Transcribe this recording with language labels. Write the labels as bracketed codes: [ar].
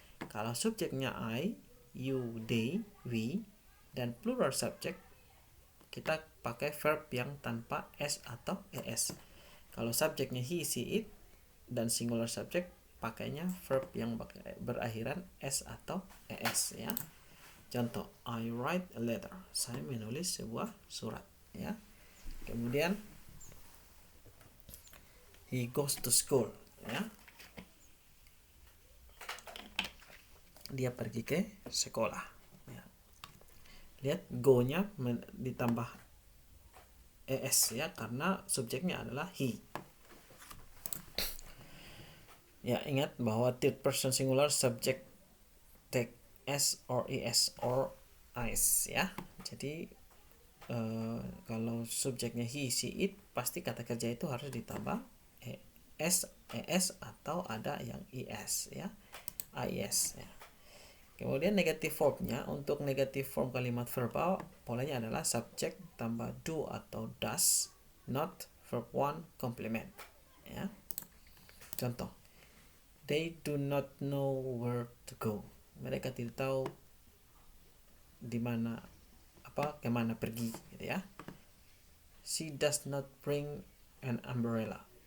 [id] Kalau subjeknya I, you, they, we, dan plural subject, kita pakai verb yang tanpa s atau es. Kalau subjeknya he, she, it, dan singular subject, pakainya verb yang berakhiran s atau es, ya. Contoh, [en] I write a letter. [id] Saya menulis sebuah surat, ya. Kemudian [en] he goes to school, ya. [id] Dia pergi ke sekolah, ya. Lihat go-nya ditambah es, ya, karena subjeknya adalah he. Ya, ingat bahwa [en] third person singular subject take s or es or is, ya. [id] Jadi kalau subjeknya he, she, it, pasti kata kerja itu harus ditambah es, es, atau ada yang is, ya, is, ya. Kemudian negative formnya, untuk negative form kalimat verbal polanya adalah subject tambah do atau does, not verb one complement, ya. Contoh, [en] they do not know where to go. [id] Mereka tidak tahu di mana kemana pergi, gitu, ya. [en] She does not bring an umbrella.